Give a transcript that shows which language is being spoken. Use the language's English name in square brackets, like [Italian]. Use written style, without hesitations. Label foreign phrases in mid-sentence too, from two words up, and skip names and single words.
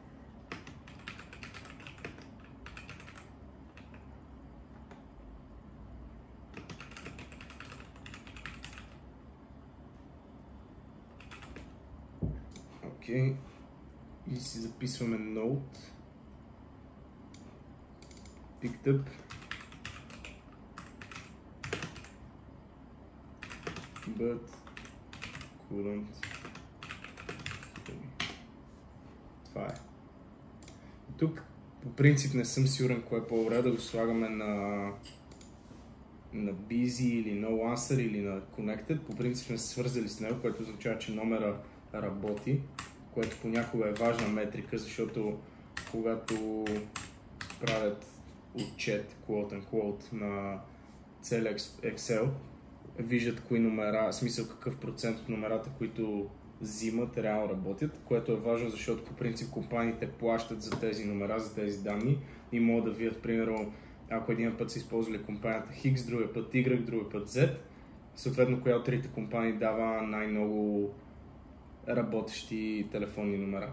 [Bulgarian] Окей. И си записваме [English] note. Picked up. But couldn't. [Bulgarian] Това е. Тук по принцип не съм сигурен кое е по-добре, да го слагаме на busy или [English] no answer [Bulgarian] или на connected. По принцип сме се свързали с него, което означава, че номера работи, което понякога е важна метрика, защото когато правят отчет, [English] quote-unquote, [Bulgarian] на целия Excel, виждат кои номера, в смисъл какъв процент от номерата, които взимат, реално работят, което е важно, защото по принцип компаниите плащат за тези номера, за тези данни и могат да видят, примерно, ако един път са използвали компанията X, другия път Y, другия път Z, съответно коя от трите компании дава най-много работещи телефонни номера.